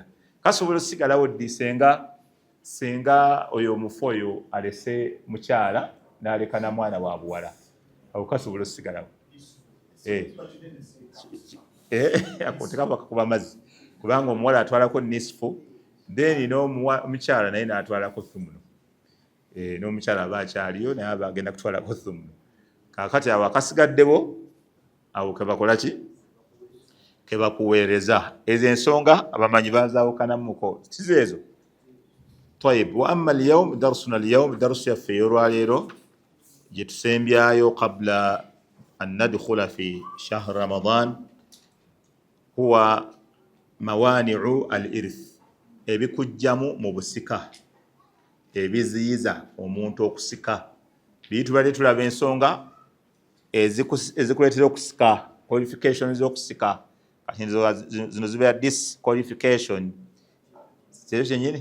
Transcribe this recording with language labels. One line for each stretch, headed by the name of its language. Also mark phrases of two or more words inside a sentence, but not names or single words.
Ganda: Kasobola osigalawo ddi senga oyo omufu oyo alese mukyala n'aleka na mwana wa buwala awo kasobola osigalawo ako tekaba kakuba amazzi kubanga omuwala atwalako nisfu then n'omukyala naye n'atwalako thumunu n'omukyala aba akyaliyo naye aba agenda kutwalako thumunu. Kaakati awo akasigaddewo awo kebakola ki kebakuweereza. Ezo ensonga abamanyi bazaawukanamuko tizeezo. Tayib,
Arabic: وأما اليوم درسنا اليوم درس
Ganda: yaffe ey'olwaleero gye tusembyayo
Arabic: قبل أن ندخل في شهر رمضان هو موانع الإرث,
Ganda: ebikujjamu mu busika ebiziyiza omuntu okusika. Tubadde tulaba ensonga ezikuleetera okusika, qualification z'okusika. Kati zino zibeera disqualification ekyo kyennyini.